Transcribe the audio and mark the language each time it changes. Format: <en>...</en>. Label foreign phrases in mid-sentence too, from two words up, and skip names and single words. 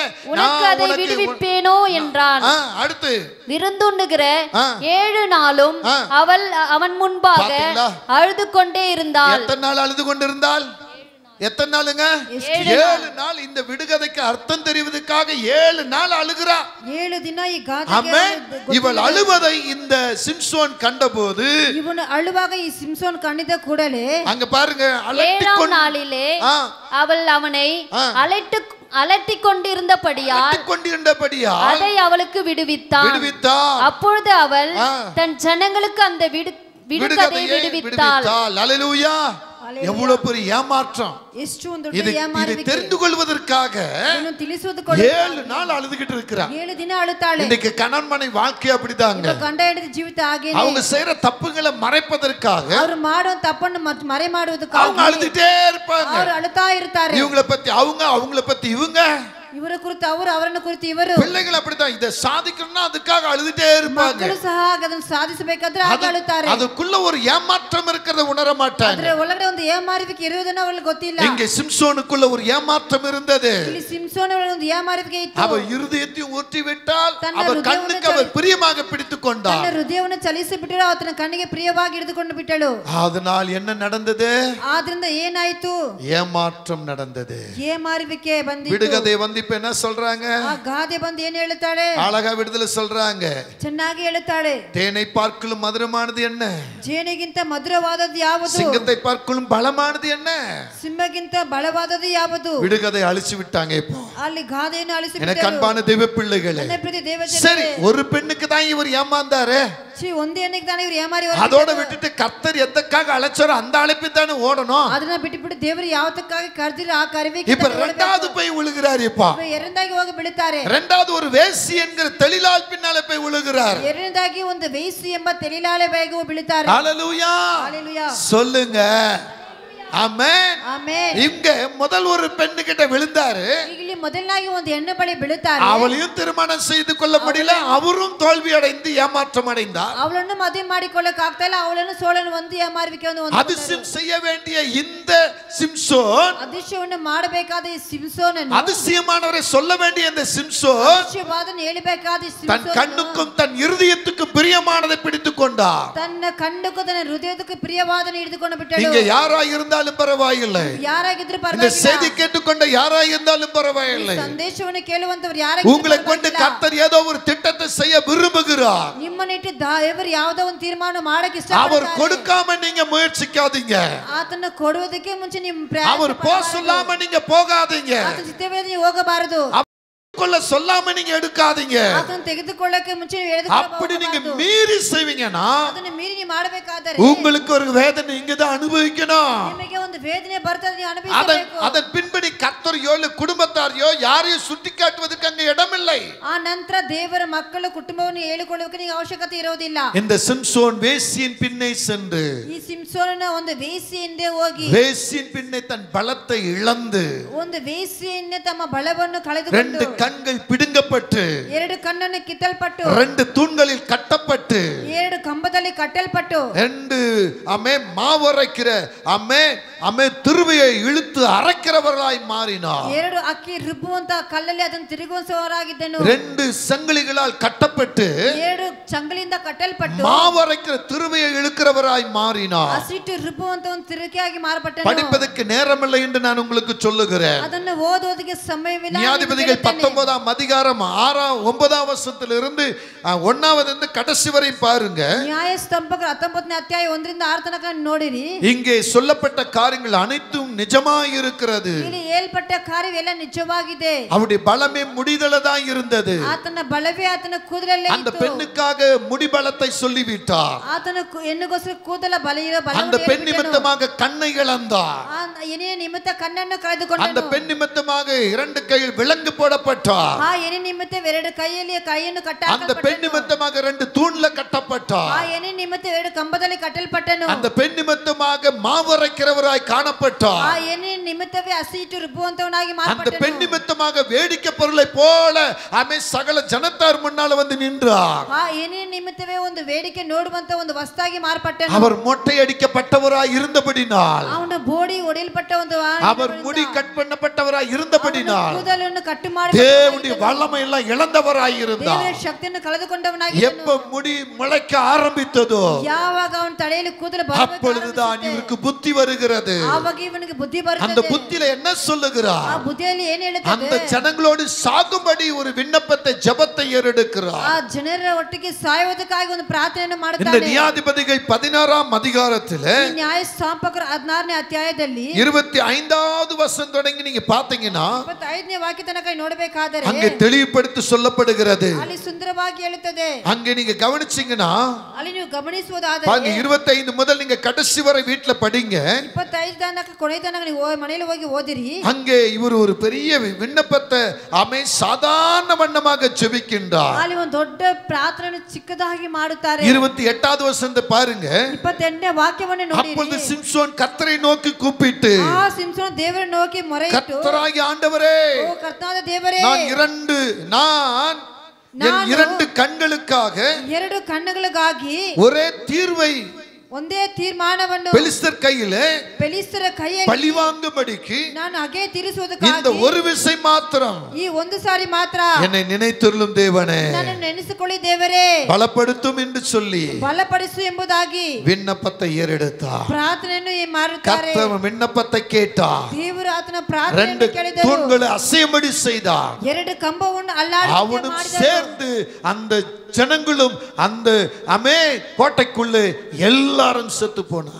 <ta>உனக்கு அதை விடுவிப்பேனோ என்றான். அடுத்து விருந்துண்ணுகிற 7 நாளும் அவன் முன்பாக அழுது கொண்டே இருந்தாள். எத்தனை நாள் அழுது கொண்டிருந்தாள்? எத்தனை நாளுங்க? 7 நாள். இந்த விடுகதைக்கு அர்த்தம் தெரிவதற்காக 7 நாள் அழுகிறா.</ta> <kn>7 ದಿನ ಈ ಗಾದೆ.</kn> <ta>ஆமென். இவள் அழுவதை இந்த சிம்சோன் கண்டபோது,</ta> <kn>ಇವನು ಅಳುವಾಗ ಈ ಸಿಂಸೋನ್ ಕಂಡಿದ್ದ ಕೂಡಲೇ</kn> <ta>அங்க பாருங்க, 7ஆம் நாளிலே அவள் அவனை அலட்டிக் கொண்டிருந்தபடியால் அதை அவளுக்கு விடுவித்தாள். அப்பொழுது அவள் தன் ஜனங்களுக்கு அந்த விடுகதையை விடுவித்தாள். அல்லேலூயா. எவ்வளவு பெரிய ஏமாற்றம்! இதை தெரிந்து கொள்வதற்காக 7 நாள் அழுதுகிட்டு இருக்கிறார்.</ta> <kn>7 ದಿನ ಅಳುತ್ತಾಳೆ.</kn> <ta>இன்னைக்கு கணவன் மனைவி வாழ்க்கை அப்படிதாங்க.</ta> <kn>ಗಂಡ ಹೆಂಡತಿ ಜೀವಿತ ಹಾಗೇನೆ.</kn> <ta>அவங்க செய்யற தப்புகளை மறைப்பதற்காக,</ta> <kn>ಅವರು ಮಾಡೋ ತಪ್ಪನ್ನು ಮರೆ ಮಾಡುವುದಕ್ಕಾಗಿ</kn> <ta>அவங்க அழுதுட்டே இருப்பாங்க.</ta> <kn>ಅವರು ಅಳುತ್ತಾ ಇರ್ತಾರೆ.</kn> <ta>இவங்கள பத்தி அவங்க, அவங்கள பத்தி இவங்க,</ta> <kn>ಇವರ ಕುರಿತು ಅವರು, ಅವರನ್ನು ಕುರಿತು ಇವರು.</kn> <ta>பிள்ளைகள் அப்படிதான். இத சாதிக்கணும்னா அதுக்காக அழுதுட்டே இருப்பாங்க.</ta> <kn>ಮಕ್ಕಳು ಸಹ ಅದನ್ನು ಸಾಧಿಸಬೇಕಾದ್ರೆ ಅಳುತ್ತಾರೆ.</kn> <ta>ಅದಕ್ಕುள்ள ஒரு ஏமாற்றம் இருக்கிறத உணர மாட்டாங்க.</ta> <kn>ಅದರ ಒಳಗಡೆ ಒಂದು ಏಮಾರಿಕೆ ಇರುವುದನ್ನು ಅವರಿಗೆ ಗೊತ್ತಿಲ್ಲ.</kn> <ta>இங்கே சிம்சோனுக்குள்ள ஒரு ஏமாற்றம் இருந்தது.</ta> <kn>ಇಲ್ಲಿ ಸಿಂಸೋನ್ ಒಂದು ಏಮಾರಿಕೆ ಇತ್ತು.</kn> <ta>அவ இருதயத்தையும் ஊற்றி விட்டால், அவர் கண்ணுக்கு அவர் பிரியமாக பிடித்துக் கொண்டார்.</ta> <kn>ತನ್ನ ಹೃದಯವನ್ನು ಚಲಿಸಿ ಬಿಟ್ಟಳು, ಆತನ ಕಣ್ಣಿಗೆ ಪ್ರಿಯವಾಗಿ ಹಿಡಿದುಕೊಂಡು ಬಿಟ್ಟಳು.</kn> <ta>அதனால் என்ன நடந்தது?</ta> <kn>ಆದ್ರಿಂದ ಏನಾಯಿತು?</kn> <ta>ஏமாற்றம் நடந்தது.</ta> <kn>ಏಮಾರಿಕೆ ಬಂದಿತು.</kn> <ta>விடுகதை வந்து வந்து இப்ப என்ன சொல்றாங்க?</ta> <kn>ಆ ಗಾದೆ ಬಂದು ಏನು ಹೇಳುತ್ತಾಳೆ?</kn> <ta>அழகா விடுதலை சொல்றாங்க.</ta> <kn>ಚೆನ್ನಾಗಿ ಹೇಳುತ್ತಾಳೆ.</kn> <ta>தேனை பார்க்கலும் மதுரமானது என்ன?</ta> <kn>ಜೇನಿಗಿಂತ ಮಧುರವಾದದ್ದು ಯಾವುದು?</kn> <ta>சிங்கத்தை பார்க்கலும் பலமானது என்ன?</ta> <kn>ಸಿಂಹಗಿಂತ ಬಲವಾದದ್ದು ಯಾವುದು?</kn> <ta>விடுகதை அழிச்சு விட்டாங்க. இப்போ</ta> <kn>ಅಲ್ಲಿ ಗಾದೆಯನ್ನು ಅಳಿಸಿ</kn> <ta>எனக்கு அன்பான தெய்வ பிள்ளைகளே, சரி ஒரு பெண்ணுக்கு தான் இவர் ஏமாந்தாரு,</ta> <kn>ಒಂದು ಹೆಣ್ಣಿಗೆ ತಾನೇ ಇವರು ಏಮಾರಿ</kn> <ta>அதோட விட்டுட்டு கர்த்தர் எதற்காக அழைச்சாரோ அந்த அழைப்பு தானே ஓடணும்.</ta> <kn>ಅದನ್ನ ಬಿಟ್ಟು ದೇವರು ಯಾವತ್ತಕ್ಕಾಗಿ ಕರೆದಿರೋ ಆ ಕರೆವಿಗೆ</kn> <ta>இப்ப இரண்டாவது போய் விழுகிறார். இப்ப</ta> <kn>ಎರಡನೇದಾಗಿ ಹೋಗಿ ಬೀಳುತ್ತಾರೆ.</kn> <ta>இரண்டாவது ஒரு வேசி என்கிற தெளிலால் பின்னாலே போய் விழுகிறார்.</ta> <kn>ಎರಡನೇದಾಗಿ ಒಂದು ವೇಸಿ ಎಂಬ ತೆಲಿಲಾಳೆ ಬೇಗ ಬೀಳುತ್ತಾರೆ.</kn> <ta>ஹalleluya ஹalleluya சொல்லுங்க. ஆமென் ஆமென். இங்க முதல் ஒரு பெண்ணு கிட்ட விழுந்தாரு.</ta> <kn>ಇಲ್ಲಿ ಮೊದಲನಾಗಿ ಒಂದು ಹೆಣ್ಣು ಬಳಿ ಬೀಳುತ್ತಾರೆ.</kn> <ta>அவளையும் திருமணம் செய்து கொள்ள முடியல, அவரும் தோல்வி அடைந்து ஏமாற்றம் அடைந்தார்.</ta> <kn>ಅವಳನ್ನು ಮದುವೆ ಮಾಡಿಕೊಳ್ಳಕ್ಕೆ ಆಗ್ತಾ ಇಲ್ಲ, ಅವಳನ್ನು ಸೋಲನ್ನು ಒಂದು ಏಮಾರಿಕೆ ಒಂದು</kn> <ta>அதிசயம் செய்ய வேண்டிய இந்த சிம்சோன்,</ta> <kn>அதிசಯವನ್ನು ಮಾಡಬೇಕಾದ ಈ ಸಿಂಸೋನನ್ನು,</kn> <ta>அதிசயமானவரை சொல்ல வேண்டிய இந்த சிம்சோன்</ta> <kn>அதிசಯವಾದನ್ನು ಹೇಳಬೇಕಾದ ಈ</kn> <ta>தன்</ta> <kn>ಸಿಂಸೋನ್</kn> <ta>கண்ணுக்கும் தன் இருதயத்துக்கும் பிரியமானதை பிடித்துக் கொண்டார்.</ta> <kn>ತನ್ನ ಕಣ್ಣುக்கு ತನ್ನ ಹೃದಯಕ್ಕೆ ಪ್ರಿಯವಾದನ್ನು ಹಿಡಿದುಕೊಂಡು ಬಿಟ್ಟಳು.</kn> <ta>இங்க யாரா இருந்தாலும் பரவாயில்லை,</ta> <kn>ಯಾರಾಗಿದ್ರೂ</kn> <ta>இந்த</ta> <kn>ಪರವಾಗಿಲ್ಲ,</kn> <ta>செய்தி கேட்டுக்கொண்ட யாரா இருந்தாலும் பரவாயில்லை,</ta> <kn>ಸಂದೇಶವನ್ನು ಕೇಳುವಂತವರು ಯಾರಾಗಿದ್ರೂ</kn> <ta>உங்களை கொண்டு கர்த்தர் ஏதோ ஒரு திட்டத்தை செய்ய விரும்புகிறார்.</ta> <kn>ನಿಮ್ಮನ್ನಿಟ್ಟು ದೇವರು ಯಾವುದೋ ಒಂದು ತೀರ್ಮಾನ ಮಾಡಕ್ಕೆ</kn> <ta>அவர்</ta> <kn>ಇಷ್ಟಪಡ್ತಾರೆ.</kn> <ta>கொடுக்காம நீங்க முயற்சிக்காதீங்க,</ta> <kn>ಆತನ ಕೊಡುವುದಕ್ಕೆ ಮುಂಚೆ ನಿಮ್ಮ</kn> <ta>அவர் போக சொல்லாம நீங்க போகாதீங்க,</ta> <kn>ಆತನ ಚಿತ್ತವೇದ ನೀವು ಹೋಗಬಾರದು,</kn> <ta>கொள்ள சொல்லாம நீங்க எடுக்காதீங்க.</ta> <kn>ಆತನ ತೆಗೆದುಕೊಳ್ಳಕ್ಕೆ ಮುಂಚೆ ನೀವು</kn> <ta>அப்படி நீங்க மீறி செய்வீங்கன்னா</ta> <kn>ಅದನ್ನ ಮೀರಿ ನೀವು ಮಾಡಬೇಕಾದರೆ</kn> <ta>உங்களுக்கு ஒரு வேதனை இங்க தான் அனுபவிக்கணும்.</ta> <kn>ನಿಮಗೆ ಒಂದು ವೇದನೆ ಬರ್ತದೆ, ನೀವು</kn> <ta>அதன்</ta> <kn>ಅನುಭವಿಸಬೇಕು.</kn> <ta>பின்படி கர்த்தரையோ இல்ல குடும்பத்தாரையோ யாரையும் சுட்டி காட்டுவதற்கு அங்க இடமில்லை.</ta> <kn>ಆ ನಂತರ ದೇವರ ಮಕ್ಕಳು ಕುಟುಂಬವನ್ನು ಹೇಳಿಕೊಳ್ಳುವುದಕ್ಕೆ ನಿಮಗೆ ಅವಶ್ಯಕತೆ ಇರೋದಿಲ್ಲ.</kn> <ta>இந்த சிம்சோன் வேசியின் பின்னே சென்று,</ta> <kn>ಈ ಸಿಂಸೋನನ ಒಂದು ವೇಸಿ ಹಿಂದೆ ಹೋಗಿ,</kn> <ta>வேசியின் பின்னே தன் பலத்தை இழந்து,</ta> <kn>ಒಂದು ವೇಸಿಯಿಂದ ತಮ್ಮ ಬಲವನ್ನು ಕಳೆದುಕೊಂಡು,</kn> <ta>ரெண்டு கண்கள் பிடுங்கப்பட்டு,</ta> <kn>ಎರಡು ಕಣ್ಣನ್ನು ಕಿತ್ತಲ್ಪಟ್ಟು,</kn> <ta>ரெண்டு தூண்களில் கட்டப்பட்டு,</ta> <kn>ಎರಡು ಕಂಬದಲ್ಲಿ ಕಟ್ಟಲ್ಪಟ್ಟು,</kn> <ta>ரெண்டு மாவரைக்கிற திருவையை இழுத்து அரைக்கிறவர்களாய் மாறினார்.</ta> <kn>ಎರಡು ಅಕ್ಕಿ ರುಬ್ಬುವಂತ ಕಲ್ಲಲ್ಲಿ ಅದನ್ನು ತಿರುಗಿಸುವವರಾಗಿದ್ದನು.</kn> <ta>ரெண்டு சங்கிலிகளால் கட்டப்பட்டு,</ta> <kn>ಎರಡು ಚಂಗಳಿಂದ ಕಟ್ಟಲ್ಪಟ್ಟು,</kn> <ta>மாவரைக்கிற திருவையை இழுக்கிறவராய் மாறினார்.</ta> <kn>ಹಸಿಟ್ಟು ರುಬ್ಬುವಂತ ಒಂದು ತಿರುಗಿಯಾಗಿ ಮಾರ್ಪಟ್ಟನು.</kn> <ta>படிப்பதற்கு நேரமில்லை என்று நான் உங்களுக்கு சொல்லுகிறேன்.</ta> <kn>ಅದನ್ನು ಓದುವುದಕ್ಕೆ ಸಮಯವಿಲ್ಲ.</kn> <ta>நியாயாதிபதிகள் 19ஆம் அதிகாரம் 9ஆம் வசனத்திலிருந்து 1வது கடைசி வரை பாருங்க.</ta> <kn>ನ್ಯಾಯಸ್ತಂಭಕರು 19ನೇ ಅಧ್ಯಾಯ 1ರಿಂದ 6 ತನಕ ನೋಡಿರಿ.</kn> <ta>இங்கே சொல்லப்பட்ட காரியங்கள் அனைத்தும் நிஜமாய் இருக்கிறது.</ta> <kn>ಇಲ್ಲಿ ಹೇಳ್ಪಟ್ಟ ಕಾರ್ಯವೆಲ್ಲ ನಿಜವಾಗಿದೆ.</kn> <ta>அவருடைய பலமே முடிதலதான் இருந்தது.</ta> <kn>ಆತನ ಬಲವೇ ಆತನ ಕೂದಲಲ್ಲೇ</kn> <ta>அந்த</ta> <kn>ಇತ್ತು.</kn> <ta>பெண்ணுக்காக முடிபலத்தை சொல்லிவிட்டார்.</ta> <kn>ಆತನ ಹೆಣ್ಣಿಗೋಸ್ಕರ ಕೂದಲ ಬಲ ಇರೋ ಬಲ,</kn> <ta>அந்த பெண் நிமித்தமாக கண்ணை இழந்தார்.</ta> <kn>ಎನೆ ನಿಮಿತ್ತ ಕಣ್ಣನ್ನು ಕಳೆದುಕೊಂಡನು.</kn> <ta>அந்த பெண் நிமித்தமாக 2 கையில் விலங்கு போடப்பட்டார்.</ta> <kn>ಆ ಎನೆ ನಿಮಿತ್ತ 2 ಕೈಯಲ್ಲಿ ಕೈಯನ್ನು</kn> <ta>அந்த</ta> <kn>ಕಟ್ಟಾಕಲ್ಪಟ್ಟನು.</kn> <ta>பெண் நிமித்தமாக 2 தூண்ல கட்டப்பட்டார்.</ta> <kn>ಆ ಎನೆ ನಿಮಿತ್ತ 2 ಕಂಬದಲ್ಲಿ ಕಟ್ಟಲ್ಪಟ್ಟನು.</kn> <ta>அந்த பெண் நிமித்தமாக மாவரைக்கிறவராய் காணப்பட்டார்.</ta> <kn>ಆ ಎನೆ ನಿಮಿತ್ತವೇ ಹಸಿಟ್ಟು ರುಬ್ಬುವಂತವನಾಗಿ</kn> <ta>அந்த</ta> <kn>ಮಾರ್ಪಟ್ಟನು.</kn> <ta>பெண் நிமித்தமாக வேடிக்கை பொருளை போல சகல ஜனத்தார் முன்னால வந்து நின்றார்.</ta> <kn>ಆ ಎನೆ ನಿಮಿತ್ತವೇ ಒಂದು வேடிக்கை ನೋಡುವಂತ ಒಂದು ವಸ್ತಾಗಿ ಮಾರ್ಪಟ್ಟನು.</kn> <ta>அவர் மொட்டை அடிக்கப்பட்டவராய் இருந்தபடினால்,</ta> <kn>ಅವನ ಬೋಡಿ ಒಡೆಯಲ್ಪಟ್ಟ ಒಂದು</kn> <ta>அவர் முடி கட் பண்ணப்பட்டவராய் இருந்தபடினால்,</ta> <kn>ಕೂದಲನ್ನು ಕಟ್ಟು ಮಾಡಿ</kn> <ta>தேவனுடைய வல்லமை எல்லாம் இழந்தவராய் இருந்தார்.</ta> <kn>ದೇವರ ಶಕ್ತಿಯನ್ನು ಕಳೆದುಕೊಂಡವನಾಗಿ</kn> <ta>எப்ப முடி முளைக்க ஆரம்பித்ததோ</ta> <kn>ಯಾವಾಗ ಅವನ ತಲೆಯಲ್ಲಿ ಕೂದಲು</kn> <ta>அப்பொழுதுதான் இவருக்கு புத்தி வருகிறது.</ta> <kn>ಆವಾಗ ಇವನಿಗೆ ಬುದ್ಧಿ</kn> <ta>அந்த</ta> <kn>ಬರುತ್ತದೆ.</kn> <ta>புத்தியில என்ன சொல்லுகிறார்?</ta> <kn>ಆ ಬುದ್ಧಿಯಲ್ಲಿ ಏನು</kn> <ta>அந்த</ta> <kn>ಹೇಳುತ್ತದೆ?</kn> <ta>ஜனங்களோடு சாகும்படி ஒரு விண்ணப்பத்தை ஜெபத்தை ஏறெடுக்கிறார்.</ta> <kn>ಆ ಜನರ ಒಟ್ಟಿಗೆ ಸಾಯುವುದಕ್ಕಾಗಿ ಒಂದು ಪ್ರಾರ್ಥನೆಯನ್ನು</kn> <ta>இந்த</ta> <kn>ಮಾಡುತ್ತಾನೆ.</kn> <ta>நியாயாதிபதிகள் 16ஆம் அதிகாரத்திலே</ta> <kn>ನ್ಯಾಯಸ್ಥಾಪಕರ 16ನೇ ಅಧ್ಯಾಯದಲ್ಲಿ</kn> <ta>25வது வசனம் தொடங்கி நீங்க பாத்தீங்கன்னா</ta> <kn>25ನೇ ವಾಕ್ಯ ತನಕ ನೋಡಬೇಕಾದರೆ</kn> <ta>அங்கே தெளிவுபடுத்தி சொல்லப்படுகிறது.</ta> <kn>ಅಲ್ಲಿ ಸುಂದರವಾಗಿ ಹೇಳುತ್ತದೆ.</kn> <ta>அங்கே நீங்க கவனிச்சீங்கன்னா</ta> <kn>ಅಲ್ಲಿ ನೀವು ಗಮನಿಸುವುದಾದರೆ</kn> <ta>பாருங்க, 25 முதல் நீங்க கடைசி வரை வீட்ல படிங்க.</ta> <kn>25 ತನಕ ಕೊನೆ ತನಕ ನೀವು ಮನೆಯಲ್ಲಿ ಹೋಗಿ ಓದಿರಿ.</kn> <ta>அங்கே இவர் ஒரு பெரிய விண்ணப்பத்தை சாதாரண வண்ணமாக ஜெபிக்கின்றார்.</ta> <kn>ಅಲ್ಲಿ ಒಂದು ದೊಡ್ಡ ಪ್ರಾರ್ಥನೆ ಚಿಕ್ಕದಾಗಿ ಮಾಡುತ್ತಾರೆ.</kn> <ta>28வது வசனத்தை பாருங்க.</ta> <kn>28ನೇ ವಾಕ್ಯವನ್ನು ನೋಡಿರಿ.</kn> <ta>அப்பொழுது சிம்சோன் கர்த்தரை நோக்கி கூப்பிட்டு,</ta> <kn>ಆ ಸಿಂಸೋನ ದೇವರನ್ನು ನೋಕಿ ಮೊರೆಯಿಟ್ಟು,</kn> <ta>கர்த்தராகிய ஆண்டவரே,</ta> <kn>ಓ ಕರ್ತನಾದ ದೇವರೇ,</kn> <ta>நான் என் 2 கண்களுக்காக</ta> <kn>2 ಕಣ್ಣುಗಳಿಗಾಗಿ</kn> <ta>ஒரே தீர்வை</ta> <kn>ಒಂದೇ ತೀರ್ಮಾನವನ್ನು</kn> <ta>பெலிஸ்தர் கையிலே</ta> <kn>பெலிஸ்ತರ ಕೈಯಲ್ಲಿ</kn> <ta>பழிவாங்கும்படிக்கு</ta> <kn>ನಾನು ಹಾಗೆ</kn> <ta>இந்த</ta> <kn>ತೀರಿಸುವುದಕ್ಕಾಗಿ</kn> <ta>ஒரு விசை மாத்திரம்</ta> <kn>ಈ ಒಂದು ಸಾರಿ ಮಾತ್ರ</kn> <ta>என்னை நினைத்துள்ளும் தேவனே,</ta> <kn>ನನ್ನನ್ನು ನೆನೆಸಿಕೊಳ್ಳಿ ದೇವರೇ,</kn> <ta>பலப்படுத்தும் என்று சொல்லி</ta> <kn>ಬಲಪಡಿಸು ಎಂಬುದಾಗಿ</kn> <ta>விண்ணப்பத்தை ஏறெடுத்தார்.</ta> <kn>ಪ್ರಾರ್ಥನೆಯನ್ನು ಮಾಡುತ್ತಾರೆ.</kn> <ta>கர்த்தர் விண்ணப்பத்தை கேட்டார்.</ta> <kn>ದೇವರು ಆತನ</kn> <ta>ரெண்டு</ta> <kn>ಪ್ರಾರ್ಥನೆಯನ್ನು ಕೇಳಿದರು.</kn> <ta>தூண்களை அசையும்படி செய்தார்.</ta> <kn>ಎರಡು ಕಂಬವನ್ನು ಅಲ್ಲಾಡಿಸುವಂತೆ</kn> <ta>அவனும்</ta> <kn>ಮಾಡಿದರು.</kn> <ta>சேர்ந்து அந்த ஜனங்களும் அந்த கோட்டைக்குள்ளே எல்லாரும் செத்து போனார்.</ta>